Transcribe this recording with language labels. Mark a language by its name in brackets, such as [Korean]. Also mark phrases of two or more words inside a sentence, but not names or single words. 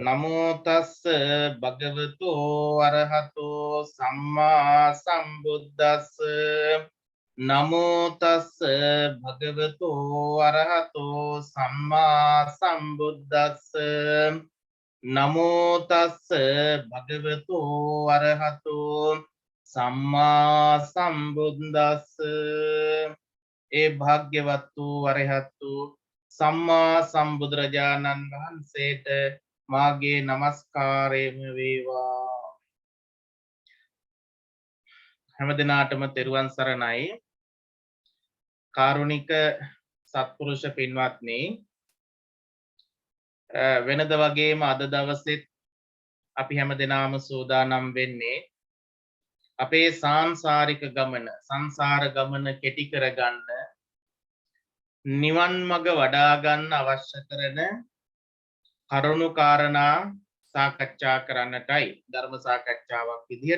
[Pali] නමෝ තස්ස භගවතු අරහතෝ සම්මා සම්බුද්දස්ස නමෝ තස්ස භගවතු අරහතෝ සම්මා සම්බුද්දස්ස නමෝ තස්ස භගවතු අරහතෝ සම්මා සම්බුද්දස්ස [Sinhala] ඒ භාග්‍යවත් වූ අරහත් වූ සම්මා සම්බුදුරජාණන් වහන්සේට මාගේ නමස්කාරයම වේවා. හැම දිනාටම තෙරුවන් සරණයි. කාරුණික සත්පුරුෂ පින්වත්නි, වෙනද වගේම අද දවසෙත් අපි හැම දිනාම සූදානම් වෙන්නේ අපේ සාංශාරික ගමන, සංසාර ගමන කෙටි කරගන්න, නිවන් මඟ වඩා ගන්න අවශ්‍ය කරන කරුණු කාරණා සාකච්ඡා කරන්නටයි ධර්ම සාකච්ඡාවක් විදිහට.